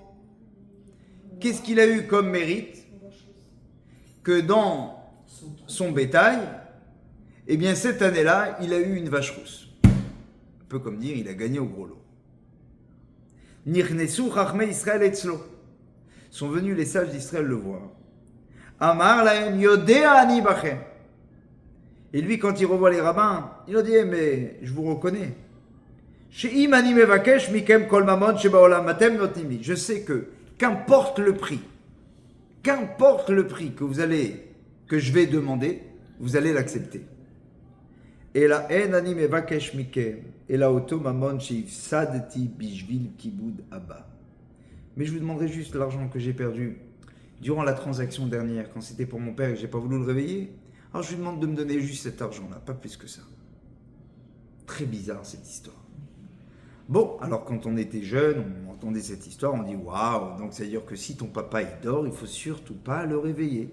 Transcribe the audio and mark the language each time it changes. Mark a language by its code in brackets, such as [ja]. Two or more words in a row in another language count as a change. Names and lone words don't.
[fr] Qu'est-ce qu'il a eu comme mérite? Que dans son bétail, eh bien cette année-là, il a eu une vache rousse. Un peu comme dire, il a gagné au gros lot. [he] נכנסו חכמי ישראל אצלו. [fr] sont venus les sages d'Israël le voir. [he] אמר להם יודע אני בכם. [fr] Et lui, quand il revoit les rabbins, il leur dit, mais je vous reconnais. [he] שאם אני מבקש מכם כל ממון שבעולם אתם נותנים לי. [fr] Je sais que, qu'importe le prix que je vais demander, vous allez l'accepter. [he] ואלא אין אני מבקש מכם אלא אותו ממון שהפסדתי בשביל כבוד אבא. [fr] Mais je vous demanderai juste l'argent que j'ai perdu durant la transaction dernière, quand c'était pour mon père et que j'ai pas voulu le réveiller. Alors je lui demande de me donner juste cet argent-là, pas plus que ça. Très bizarre cette histoire. Bon, alors quand on était jeune, on entendait cette histoire, on dit waouh, donc ça veut dire que si ton papa il dort, il faut surtout pas le réveiller.